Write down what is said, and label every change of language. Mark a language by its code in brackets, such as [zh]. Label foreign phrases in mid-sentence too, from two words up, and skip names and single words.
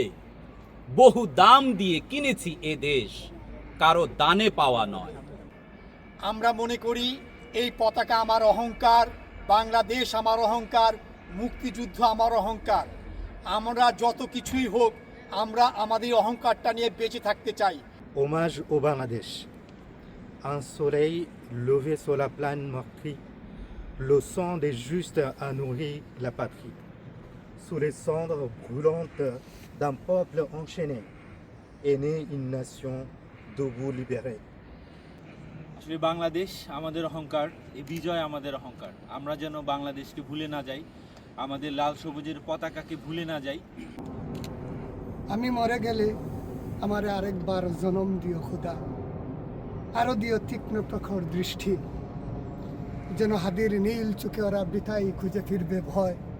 [bn] বহু দাম দিয়ে কিনেছি এ দেশ, কারো দানে পাওয়া নয়। আমরা মনে করি এই পতাকা আমার অহংকার, বাংলাদেশ আমার অহংকার, মুক্তিযুদ্ধ আমার অহংকার। আমরা যত কিছুই হোক, আমরা আমাদের অহংকারটা নিয়ে বেঁচে থাকতে চাই। [fr] Hommage au Bangladesh. Un soleil levé sur la plaine meurtrie, le sang des justes a nourri la patrie. Sous les cendres brûlantes d'un peuple enchaîné, est née une nation debout libérée. [bn] আসলে বাংলাদেশ আমাদের অহংকার, এই বিজয় আমাদের অহংকার। আমরা যেন বাংলাদেশকে ভুলে না যাই, আমাদের লাল সবুজের পতাকাকে ভুলে না যাই। আমি মরে গেলে আমার আরেকবার জনম দিও খোদা, আরো দিও তীক্ষ্ণ প্রখর দৃষ্টি, যেন হাদির নীল চোখে ওরা বিতাই খুঁজে ফিরবে ভয়।